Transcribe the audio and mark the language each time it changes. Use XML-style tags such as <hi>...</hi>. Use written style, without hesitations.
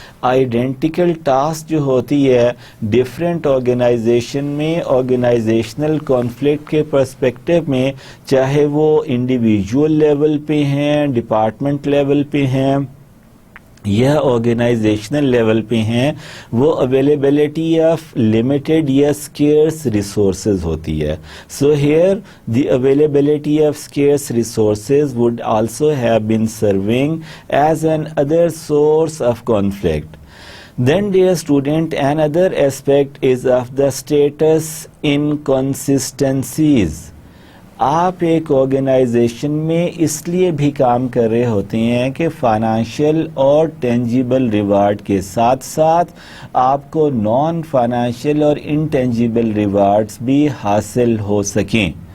<ur>Identical task جو ہوتی ہے ڈفرینٹ آرگنائزیشن میں، آرگنائزیشنل کانفلکٹ کے پرسپیکٹو میں، چاہے وہ انڈیویجول لیول پہ ہیں، ڈپارٹمنٹ لیول پہ ہیں یا آرگنائزیشنل لیول پہ ہیں، وہ اویلیبلٹی آف لمیٹڈ یا اسکیئرس ریسورسز ہوتی ہے.</ur> <en>So here the availability of scarce resources would also have been serving as an other source of conflict. Then dear student, another aspect is of the status inconsistencies.</en> <ur>آپ ایک organization میں اس لیے بھی کام کر رہے ہوتے ہیں کہ فائنانشیل اور ٹینجیبل ریوارڈ کے ساتھ ساتھ آپ کو نان فائنانشیل اور انٹینجیبل ریوارڈز بھی حاصل ہو سکیں.</ur>